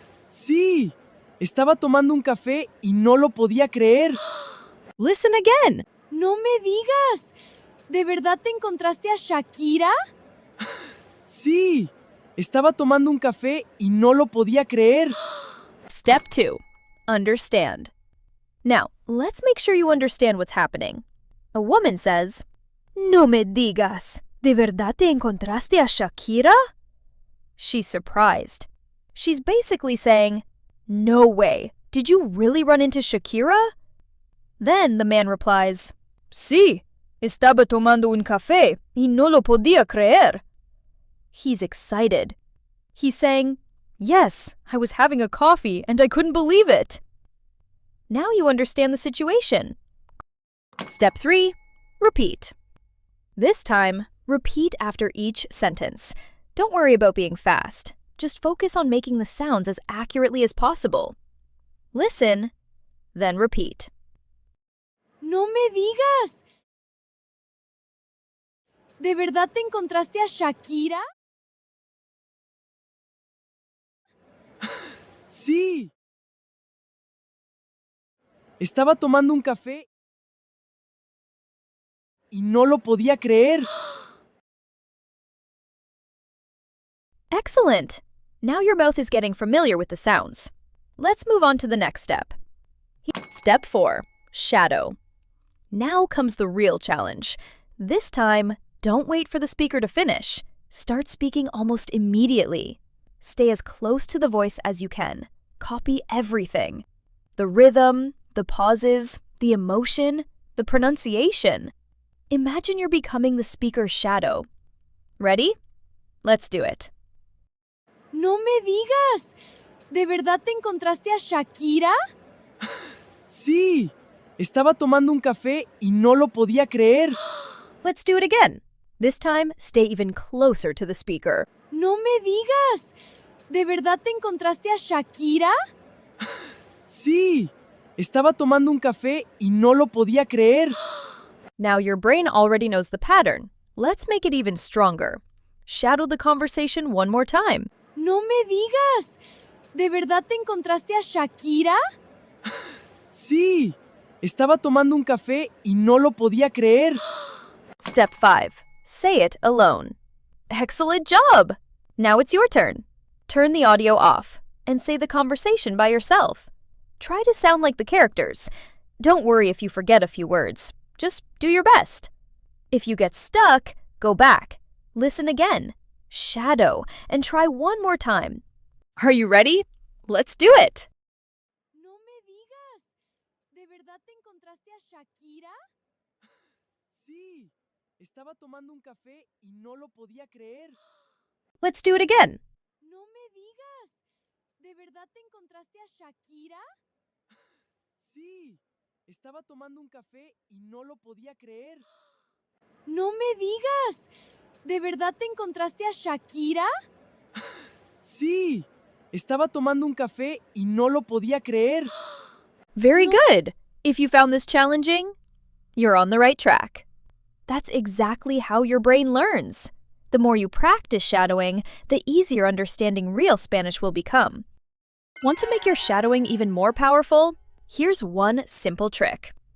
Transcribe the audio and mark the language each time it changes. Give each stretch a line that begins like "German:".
Spanish: Sí, estaba tomando un café y no lo podía creer.
English: Listen again.
Spanish: No me digas. ¿De verdad te encontraste a Shakira? Sí, estaba tomando un café y no lo podía creer.
English: Step 2. Understand. Now, let's make sure you understand what's happening. A woman says,
Spanish: No me digas. ¿De verdad te encontraste a Shakira?
English: She's surprised. She's basically saying, "No way, did you really run into Shakira?" Then the man replies,
Spanish: "Sí, estaba tomando un café y no lo podía creer."
English: He's excited. He's saying, "Yes, I was having a coffee and I couldn't believe it." Now you understand the situation. Step 3. Repeat. This time, repeat after each sentence. Don't worry about being fast. Just focus on making the sounds as accurately as possible. Listen, then repeat.
Spanish: No me digas. ¿De verdad te encontraste a Shakira? Sí. Estaba tomando un café y no lo podía creer.
English: Excellent! Now your mouth is getting familiar with the sounds. Let's move on to the next step. Step 4. Shadow. Now comes the real challenge. This time, don't wait for the speaker to finish. Start speaking almost immediately. Stay as close to the voice as you can. Copy everything. The rhythm, the pauses, the emotion, the pronunciation. Imagine you're becoming the speaker's shadow. Ready? Let's do it.
Spanish: No me digas. ¿De verdad te encontraste a Shakira? Sí. Estaba tomando un café y no lo podía creer.
English: Let's do it again. This time, stay even closer to the speaker.
Spanish: No me digas. ¿De verdad te encontraste a Shakira? Sí. Estaba tomando un café y no lo podía creer.
English: Now your brain already knows the pattern. Let's make it even stronger. Shadow the conversation one more time.
Spanish: No me digas. ¿De verdad te encontraste a Shakira? Sí. Estaba tomando un café y no lo podía creer.
English: Step 5. Say it alone. Excellent job! Now it's your turn. Turn the audio off and say the conversation by yourself. Try to sound like the characters. Don't worry if you forget a few words. Just do your best. If you get stuck, go back. Listen again. Shadow and try one more time. Are you ready? Let's do it!
Spanish: No me digas. ¿De verdad te encontraste a Shakira? Sí. Estaba tomando un café y no lo podía creer.
English: Let's do it again.
Spanish: No me digas. ¿De verdad te encontraste a Shakira? Sí. Estaba tomando un café y no lo podía creer. No me digas. ¿De verdad te encontraste a Shakira? Sí. Estaba tomando un café y no lo podía creer.
English: Very good! If you found this challenging, you're on the right track. That's exactly how your brain learns. The more you practice shadowing, the easier understanding real Spanish will become. Want to make your shadowing even more powerful? Here's one simple trick.